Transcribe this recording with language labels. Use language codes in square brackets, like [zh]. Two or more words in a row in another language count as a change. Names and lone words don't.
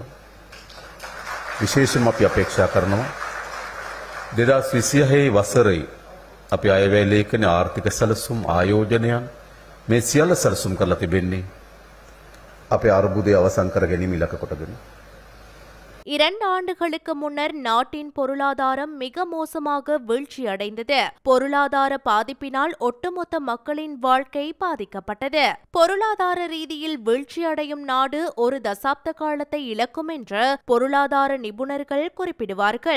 [si] විශේෂයෙන්ම අපි අපේක්ෂා කරනවා 2026 වසරේ අපි අයවැය ලේඛනයේ ආර්ථික සැලසුම් ආයෝජනයන් මේ සියල්ල සැලසුම් කරලා තිබෙන්නේ අපේ අර්බුදය අවසන් කර ගැනීම ඉලක්ක කොටගෙන. [ta] 2 ஆண்டுகளுக்கு முன்னர் நாட்டின் பொருளாதாரம் மிக மோசமாக வீழ்ச்சியடைந்தது. பொருளாதார பாதிப்பினால் ஒட்டுமொத்த மக்களின் வாழ்க்கை பாதிக்கப்பட்டது. பொருளாதார ரீதியில் வீழ்ச்சியடையும் நாடு ஒரு தசாப்த காலத்தை இழக்கும் என்று பொருளாதார நிபுணர்கள் குறிப்பிடுவார்கள்.